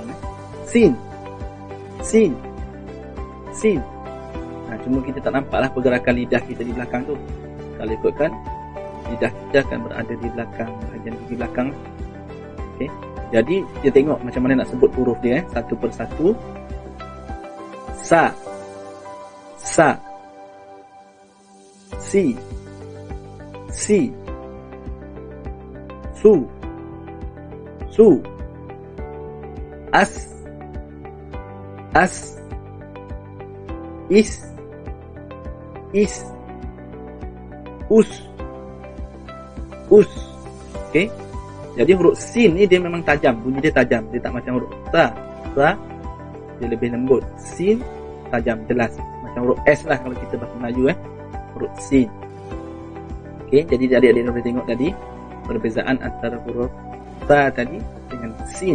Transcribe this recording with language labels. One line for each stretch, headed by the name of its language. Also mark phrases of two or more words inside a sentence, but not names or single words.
Malay: Sin. Sin. Sin. Cuma kita tak nampak lah pergerakan lidah kita di belakang tu. Kalau ikutkan, lidah kita akan berada di belakang, bahagian gigi belakang. Okay. Jadi kita tengok macam mana nak sebut huruf dia satu persatu. Sa. Sa. Si. Si. Su. Su. As. As. Is. Is. Us. Us. Okay. Jadi huruf sin ni dia memang tajam, bunyi dia tajam. Dia tak macam huruf sa. Sa dia lebih lembut. Sin tajam, jelas. Macam huruf S lah kalau kita bahasa Melayu huruf sin. Okay, jadi adik-adik boleh tengok tadi perbezaan antara huruf sa tadi dengan sin.